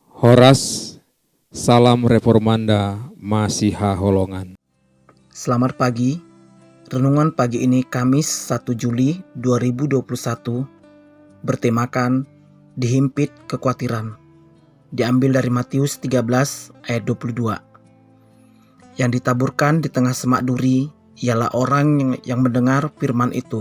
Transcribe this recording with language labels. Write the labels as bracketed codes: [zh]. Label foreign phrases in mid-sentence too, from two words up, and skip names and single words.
[id] Horas, salam reformanda Masiha Holongan. Selamat pagi. Renungan pagi ini Kamis 1 Juli 2021 bertemakan dihimpit kekhawatiran. Diambil dari Matius 13 ayat 22. Yang ditaburkan di tengah semak duri ialah orang yang mendengar firman itu.